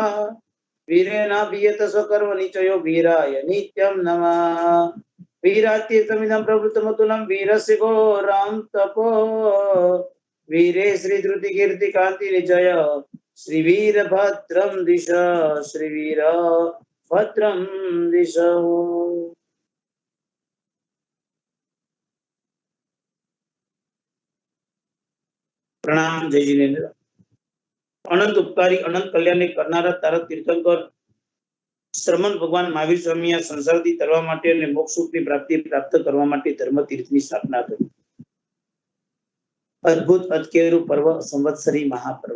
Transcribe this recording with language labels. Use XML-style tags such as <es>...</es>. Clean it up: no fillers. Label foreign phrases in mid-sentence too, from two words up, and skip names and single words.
<sa>वीरेण अभिहतः स्वकर्म निचयो वीराय नित्यं नमः वीरतीर्थमिदं प्रभूतमतुलं वीरस्य रं तपो वीरे श्री धृति कीर्ति कान्ति निचय श्री वीर भद्रं दिश श्री वीर भद्रं दिश Sri Veera Bhadram Disha</sa> <gu>પ્રણામ જય જીનેન્દ્ર. અનંત ઉપકારી અનંત કલ્યાણને કરનારા તારક તીર્થંકર શ્રમણ ભગવાન મહાવીર સ્વામી આ સંસારથી તરવા માટે અને મોક્ષ સુખની પ્રાપ્તિ પ્રાપ્ત કરવા માટે ધર્મ તીર્થની સ્થાપના કરી. અદ્ભુત અતકેરું પર્વ સંવત્સરી મહાપર્વ.</gu>